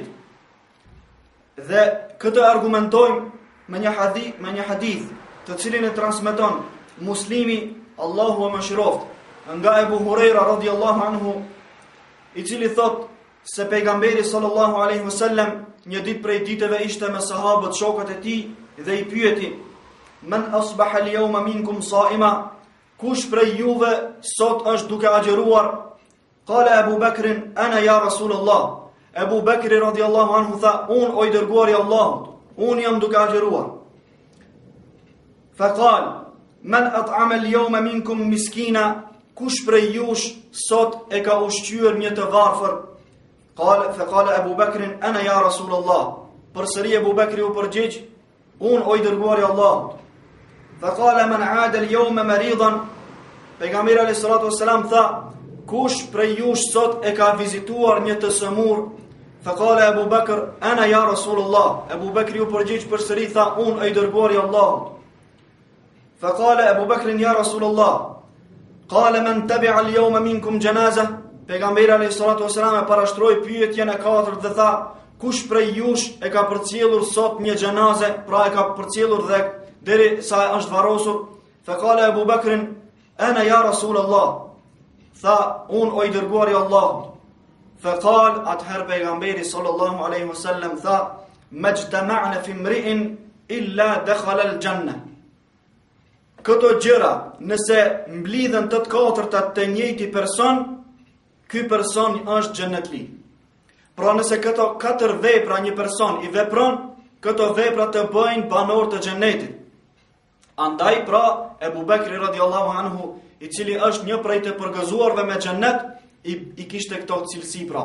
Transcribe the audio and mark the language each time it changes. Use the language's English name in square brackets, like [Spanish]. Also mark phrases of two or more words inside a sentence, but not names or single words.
[Albanian] Dhe këtë argumentojmë me një hadith, të cilin e transmeton Muslimi, Allahu e mëshiroft, nga Ebu Huraira [Arabic] رضي الله عنه, [Albanian] i cili thot se pejgamberi [Arabic] صلى الله عليه وسلم [Albanian] një ditë prej ditëve ishte me sahabët, shokët e tij, dhe i pyeti: [Arabic] "من أصبح اليوم منكم صائما?" [Albanian] Kush prej juve sot është duke agjëruar? [Arabic] قال أبو بكر أنا يا رسول الله." [Albanian] Abu Bakri [Arabic] رضي الله عنه [Albanian] tha: "Un o i dërguari i Allahut, un jam duke agjëruar." [Arabic] فقال من أطعم اليوم منكم مسكينا?" [Albanian] Kush prej jush sot e ka ushqyer një të varfër? [Arabic] فقال أبو بكر أنا يا رسول الله." [Albanian] Përsëri Abu Bakri u përgjigj: unë o i dërguari Allahut. [Arabic] فقال من عاد اليوم مريضا, [Albanian] pejgamberi [Arabic] عليه الصلاة والسلام [Albanian] tha, kush prej jush sot e ka vizituar një të sëmur? [Arabic] فقال أبو بكر أنا يا رسول الله. [Albanian] Abu Bakri u përgjigj përsëri tha, unë o i dërguari Allahut. [Arabic] فقال أبو بكر يا رسول الله. قال من تبع اليوم منكم جنازة. [Albanian] Pejgamberi [Arabic] عليه الصلاة والسلام [Albanian] e parashtroi pyetjen e katërt dhe tha, kush prej jush e ka përcjellur sot një xhanaze, pra e ka përcjellur dhe deri sa është varrosur? [Arabic] فقال أبو بكر أنا يا رسول الله. [Albanian] Tha, unë o i dërguari Allahut. [Arabic] فقال, [Albanian] atëherë pejgamberi [Arabic] صلى الله عليه وسلم tha, ما اجتمعن في امرئ إلا دخل الجنة. [Albanian] Këto gjëra, nëse mblidhen të katërta të njëjti person, ky person është xhenetli. Pra nëse këto 4 vepra një person i vepron, këto vepra të bëjnë banor të xhenetit. Andaj pra Ebu Bekri [Arabic] رضي الله عنه, [Albanian] i cili është një prej të përgëzuarve me xhenet, i kishte këto cilësi pra.